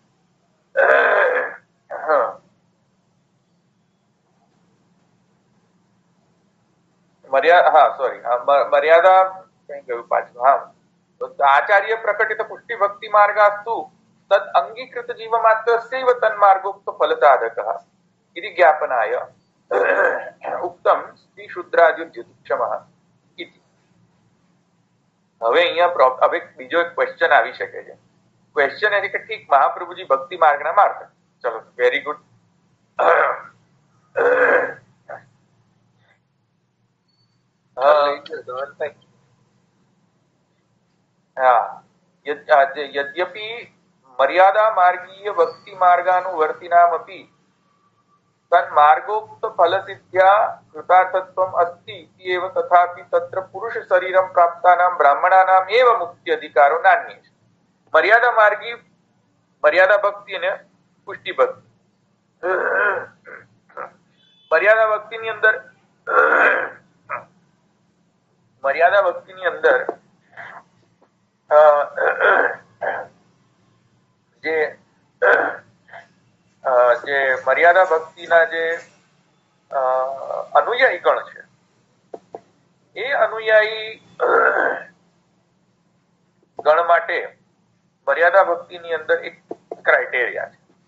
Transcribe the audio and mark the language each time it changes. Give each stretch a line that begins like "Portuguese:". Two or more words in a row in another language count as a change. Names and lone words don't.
Sanskrit: मर्यादा आचार्य प्रकटित पुष्टि भक्ति मार्गास्तु तद अंगीकृत जीव मात्रस्यैव तन्मार्गोक्त फलसाधकः इति ज्ञापनाय उक्तम स्त्री शूद्राद्युज्यतिक्षमः इति।
Gujarati: હવે અહીંયા હવે બીજો એક ક્વેશ્ચન આવી શકે છે। ક્વેશ્ચન એટલે કે ઠીક મહાપ્રભુજી ભક્તિ માર્ગના માર્ગ, ચલો
English: very good.
Sanskrit: यद्यपि मर्यादा मार्गीय भक्ति मार्गानुवर्तिनामपि तन्मार्गोक्त फल सिद्ध्या कृतार्थत्वम् अस्ति इत्येव तथापि तत्र पुरुष शरीरं प्राप्तानां ब्राह्मणानाम् एव मुक्ति अधिकारो नान्ये।
Gujarati: મર્યાદા માર્ગી મર્યાદા ભક્તિ ને પુષ્ટિ ભક્તિ। મર્યાદા ભક્તિ ની અંદર જે મર્યાદા ભક્તિના જે અનુયાયી ગણ છે એ અનુયાયી ગણ માટે મર્યાદા ભક્તિની અંદર એક ક્રાઇટેરિયા છે।